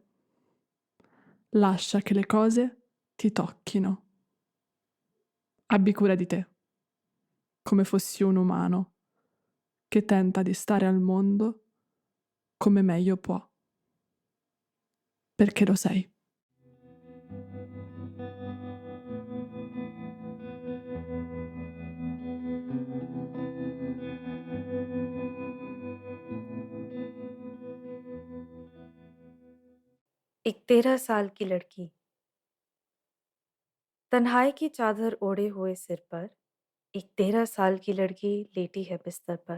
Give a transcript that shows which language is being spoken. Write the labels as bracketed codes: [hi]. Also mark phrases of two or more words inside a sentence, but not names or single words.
[it] Lascia che le cose ti tocchino. Abbi cura di te, come fossi un umano che tenta di stare al mondo come meglio può. Perché lo sei. [hi] एक 13 साल की लड़की तन्हाई की चादर ओढ़े हुए सिर पर एक 13 साल की लड़की लेटी है बिस्तर पर।